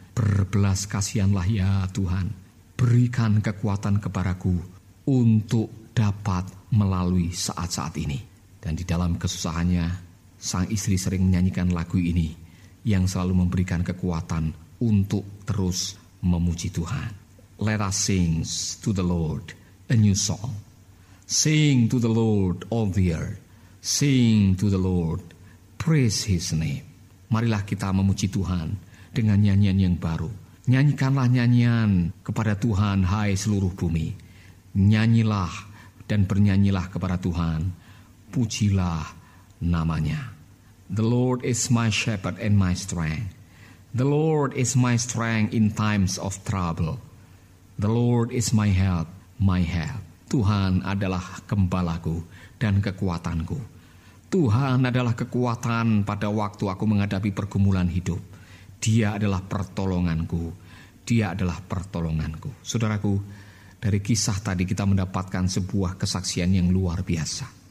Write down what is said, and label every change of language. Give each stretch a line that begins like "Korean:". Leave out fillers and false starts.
Indonesian: Berbelas kasihanlah ya Tuhan. Berikan kekuatan kepadaku untuk dapat melalui saat-saat ini." Dan di dalam kesusahannya, sang istri sering menyanyikan lagu ini yang selalu memberikan kekuatan untuk terus memuji Tuhan.
English: Let us sing to the Lord a new song. Sing to the Lord all the earth. Sing to the Lord, praise His name.
Indonesian: Marilah kita memuji Tuhan dengan nyanyian yang baru. Nyanyikanlah nyanyian kepada Tuhan, hai seluruh bumi. Nyanyilah dan bernyanyilah kepada Tuhan. Pujilah namanya.
English: The Lord is my shepherd and my strength. The Lord is my strength in times of trouble. The Lord is my help, my help.
Indonesian: Tuhan adalah gembalaku dan kekuatanku. Tuhan adalah kekuatan pada waktu aku menghadapi pergumulan hidup. Dia adalah pertolonganku. Dia adalah pertolonganku. Saudaraku, dari kisah tadi kita mendapatkan sebuah kesaksian yang luar biasa.